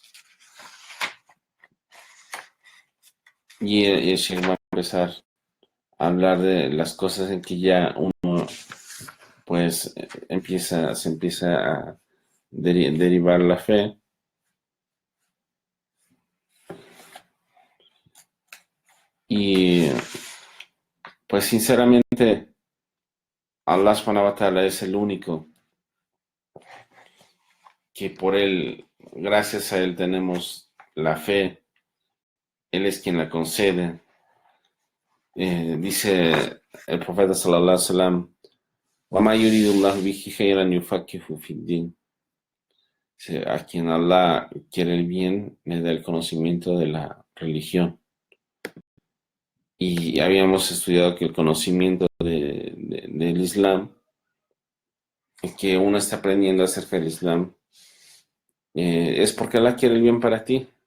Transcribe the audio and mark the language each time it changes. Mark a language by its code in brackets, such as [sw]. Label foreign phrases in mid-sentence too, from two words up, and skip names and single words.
[es] Y el Sheikh va a empezar a hablar de las cosas en que ya uno pues se empieza a derivar la fe. Y pues sinceramente [ar] الله سبحانه وتعالى [es] es el único que por él, gracias a él tenemos la fe, él es quien la concede. Dice el profeta [ar] صلى الله عليه وسلم, وَمَا يُرِيدُ اللَّهُ بِهِ خَيْرًا يُفَقِّهُهُ فِي الدِّينِ. [es] A quien Allah quiere el bien, le da el conocimiento de la religión. y habíamos estudiado que el conocimiento del Islam, que uno está aprendiendo acerca del Islam, es porque Allah quiere el bien para ti.